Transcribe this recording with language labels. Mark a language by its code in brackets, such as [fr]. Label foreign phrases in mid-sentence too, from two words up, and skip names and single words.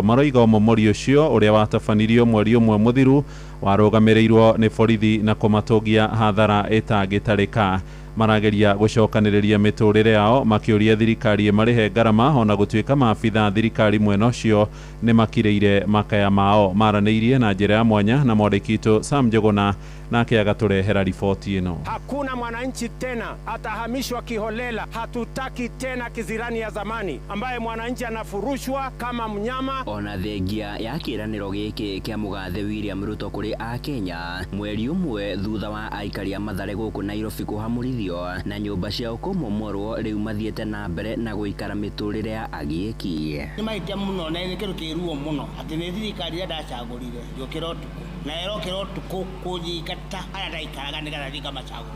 [ki] Maroiga ũmomori ũcio ũrĩa watabanirio mweri ũmwe mũthiru warũgamĩrĩirwo nĩ borithi na kũmatũngia hathara ĩtangĩtarĩka. Marageria gũcokanĩrĩria mĩtũrĩre yao makĩũria thirikari ĩmarĩhe ngarama, ona gũtuĩka maabitha thirikari mwena ũcio nĩ makirĩire makaya mao. Maranĩirie na njĩra ya mwanya na mwandĩki witũ Sam Njuguna nake agatũrehera riboti ĩno. [sw] Hakuna mwananchi tena atahamishwa kiholela. Hatutaki tena kizirani ya zamani ambaye mwananchi anafurushwa kama mnyama. [ki] Ona thengia ya kĩranĩro gĩkĩ kĩa mũgathe William Ruto kũrĩ Akenya mweri ũmwe thutha wa aikari a Mathare gũkũ Nairobi kũhamũrithio na nyũmba ciao kũmomorwo, rĩu mathiĩte na mbere na gũikara mĩtũrĩre ya agĩki. Nĩ mahĩtia mũno na nĩ kĩndũ kĩruo mũno atĩ nĩ thirikari ndacagũrire yũkĩra ũtukũ na ĩrokĩra ũtukũ kũnyingata arĩa ndaikaraga nĩgetha thikamacagũra.